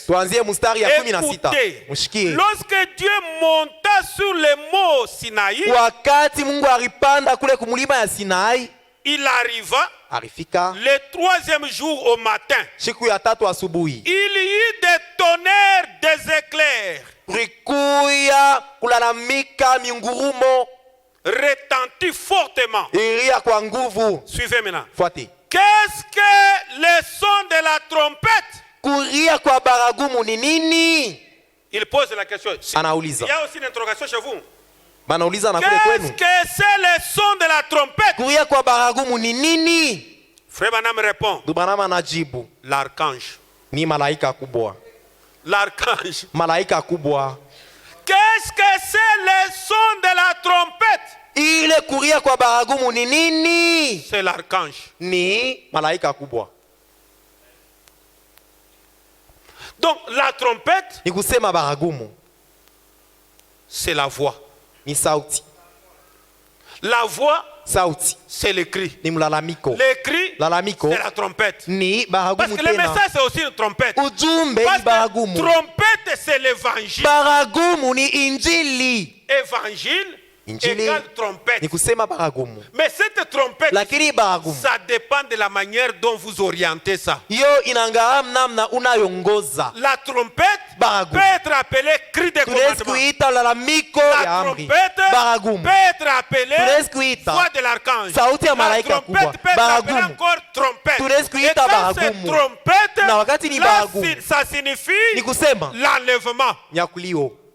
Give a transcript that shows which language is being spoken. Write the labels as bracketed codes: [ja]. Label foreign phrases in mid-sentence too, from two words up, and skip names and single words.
[sw] Tuanzie mstari ya 16. [fr] Écoutez, [sw] Mshikie. [fr] lorsque Dieu monta sur le mont Sinaï, [sw] Wakati Mungu alipanda kule kumlima ya Sinai, [fr] il arriva [sw] alifika [fr] le 3e jour au matin. [sw] siku ya 3 asubuhi. [fr] Il y eut des tonnerres, des éclairs. [sw] Kulikuya kulalamika mingurumo. [fr] retentit fortement. [sw] Ilia kwa nguvu. [fr] Suivez maintenant. [sw] Fuate. [fr] Qu'est-ce que le son de la trompette? [sw] Kulia kwa baragumu ni nini? [fr] Il pose la question. [sw] Anauliza. [fr] Il y a aussi une interrogation chez vous. [sw] Banauliza na kule kwenu. [fr] Qu'est-ce que c'est le son de la trompette? [sw] Kulia kwa baragumu ni nini? [fr] Frère Branham répond. [sw] Branham anajibu. [fr] L'archange. [sw] Ni malaika kubwa. [fr] L'archange. [sw] Malaika kubwa. [fr] Qu'est-ce que c'est le son de la trompette? [sw] Ile kulia kwa baragumu ni nini? [fr] C'est l'archange. [sw] Ni malaika kubwa. [fr] Donc la trompette, [sw] ni kusema baragumu, [fr] c'est la voix. [sw] Ni sauti. [fr] La voix, [sw] sauti, [fr] c'est le cri. [sw] Ni mlalamiko. [fr] Le cri, [sw] lalamiko, [fr] c'est la trompette. [sw] Ni baragumu. [fr] Parce que le message c'est aussi une trompette. [sw] Ujumbe ni baragumu. [fr] Trompette c'est l'évangile. [sw] Baragumu ni injili. [fr] Évangile égale trompette. [sw] Ni kusema baragumu. [fr] Mais cette trompette, [sw] lakini baragumu, [fr] ça dépend de la manière dont vous orientez ça. [sw] Yo inangaam namna unayongoza. [fr] La trompette [sw] baragumu [fr] peut être appelée cri de commandement. La trompette peut être appelée voix de l'archange. La trompette peut être appelée encore trompette. Et quand c'est trompette, là, ça signifie l'enlèvement.